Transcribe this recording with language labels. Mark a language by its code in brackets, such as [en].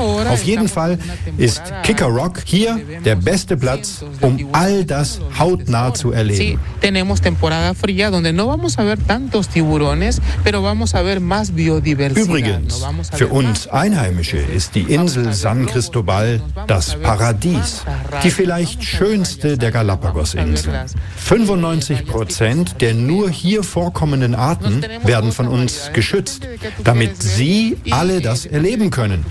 [de] Auf jeden Fall ist Kicker Rock hier der beste Platz, um all das hautnah zu erleben. [es] Tenemos temporada fría donde no vamos a ver tantos tiburones, pero vamos a ver más biodiversidad. [de] Übrigens, für uns Einheimische ist die Insel San Cristobal das Paradies, die vielleicht schönste der Galapagos-Inseln. 95% der nur hier vorkommenden Arten werden von uns geschützt, damit Sie alle das erleben können.